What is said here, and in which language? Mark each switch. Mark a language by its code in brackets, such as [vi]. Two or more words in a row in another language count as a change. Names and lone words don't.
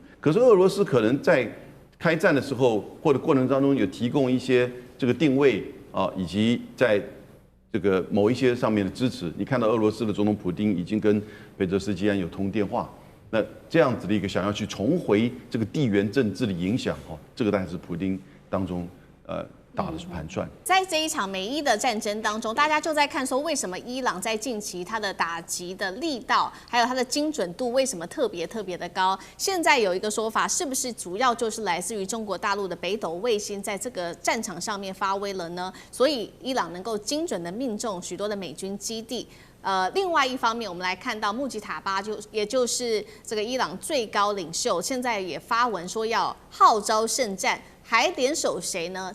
[zh] 可是俄羅斯可能在開戰的時候或者過程當中有提供一些這個定位啊，以及在這個某一些上面的支持。你看到俄羅斯的總統普丁已經跟裴澤斯基安有通電話。那這樣子的一個想要去重回這個地緣政治的影響，這個當然是普丁當中打的盤算。在這一場美伊的戰爭當中，大家就在看說，為什麼伊朗在近期它的打擊的力道，還有它的精準度，為什麼特別的高？現在有一個說法，是不是主要就是來自於中國大陸的北斗衛星在這個戰場上面發威了呢？所以伊朗能夠精準的命中許多的美軍基地。另外一方面，我們來看到穆吉塔巴也就是這個伊朗最高領袖，現在也發文說要號召聖戰，還聯手誰呢？